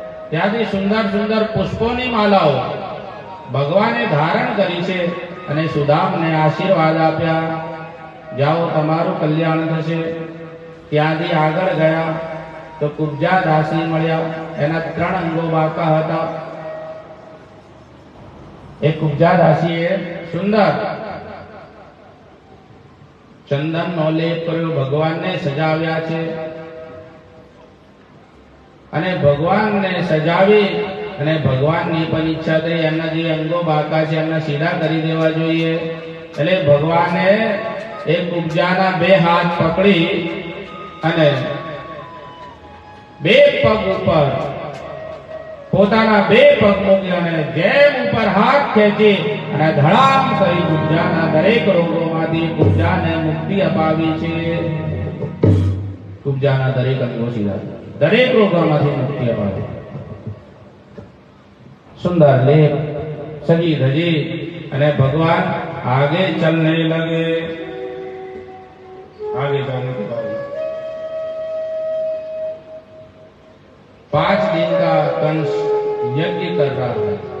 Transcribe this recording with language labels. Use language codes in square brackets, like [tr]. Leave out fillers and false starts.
[gu] ત્યાંથી સુંદર સુંદર પુષ્પોની માલાઓ ભગવાને ધારણ કરી છે અને સુદામને આશીર્વાદ આપ્યા, જાઓ તમારું કલ્યાણ થશે। ત્યાંથી આગળ ગયા તો કુબ્જા દાસી મળ્યા, એના 3 અંગો બાકા હતા। एक कुब्जा दासीए सुंदर चंदन नो लेप कर्यो, भगवान ने सजाव्या छे। अने भगवान ने सजावी अने भगवान नी पण इच्छा थई एमना जे अंगो बाका छे एमना सीधा करी देवा जोईए। એટલે ભગવાને એક કુબ્જાના 2 હાથ પકડી અને 2 પગ ઉપર પોતાના 2 પગ મૂકી અને જેમ ઉપર હાથ ખેંચી અને ધડામ કરી કુબ્જાના દરેક રોગોમાંથી કુબ્જાને મુક્તિ અપાવી છે। કુબ્જાના દરેક અંગો સીધા, દરેક રોગોમાંથી મુક્તિ અપાવી। સુંદર લેપ સજી ધજી અને ભગવાન [hi] आगे चलने लगे। आगे जाने के बाद 5 दिन का कंस यज्ञ कर रहा है।